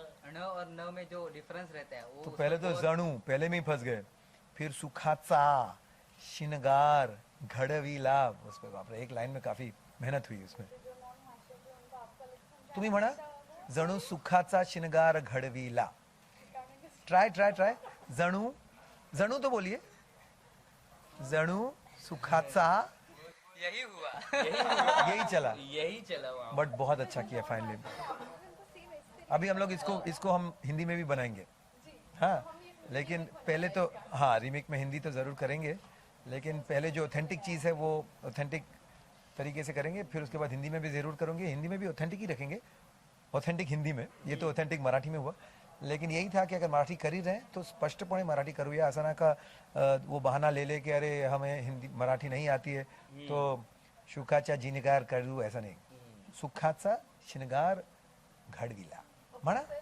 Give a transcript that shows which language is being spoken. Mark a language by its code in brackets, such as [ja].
[hi] न और न में जो डिफरेंस रहता है वो तो पहले तो जणू, पहले में ही फंस गए, फिर [mr] सुखाचा शिनगार घडविला, [hi] उस पे बाप रे, एक लाइन में काफी मेहनत हुई उसमें। [mr] तुम्ही म्हणा, जणू सुखाचा शिनगार घडविला, ट्राय ट्राय ट्राय, जणू जणू [hi] तो बोलिए, [mr] जणू सुखाचा, [hi] यही हुआ। यही चला, यही चला वहाँ। बट बहुत अच्छा किया फाइनली। अभी हम लोग इसको हम हिंदी में भी बनाएंगे, हाँ, लेकिन पहले तो हाँ रीमेक में हिंदी तो ज़रूर करेंगे, लेकिन पहले जो ऑथेंटिक चीज़ है वो ऑथेंटिक तरीके से करेंगे, फिर उसके बाद हिंदी में भी ज़रूर करेंगे, हिंदी में भी ऑथेंटिक ही रखेंगे, ऑथेंटिक हिंदी में, ये तो ऑथेंटिक मराठी में हुआ, लेकिन यही था कि अगर मराठी कर ही रहे तो [mr] स्पष्टपणे मराठी करूया, असं ना का [hi] वो बहाना ले कि अरे हमें हिंदी मराठी नहीं आती है तो [mr] सुखाचा शिनगार करू, [hi] ऐसा नहीं, [mr] सुखाचा शिनगार घडविला म्हणा।